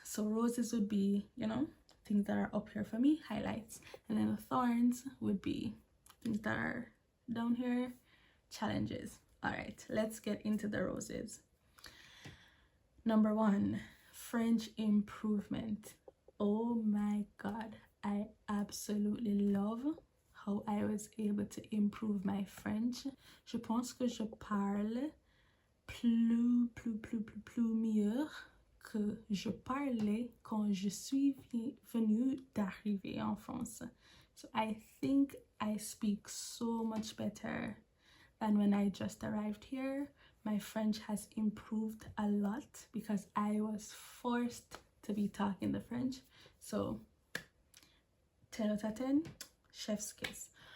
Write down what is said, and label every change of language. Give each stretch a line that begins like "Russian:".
English: So roses would be, things that are up here for me, highlights, and then the thorns would be things that are down here, challenges. All right, let's get into the roses. Number 1, French improvement. Oh my god, I absolutely love how I was able to improve my French.
French: Je pense que je parle plus mieux que je parlais quand je suis venue d'arriver en France.
English: So I think I speak so much better than when I just arrived here. My French has improved a lot because I was forced to be talking the French. So 10 out of 10, chef's kiss.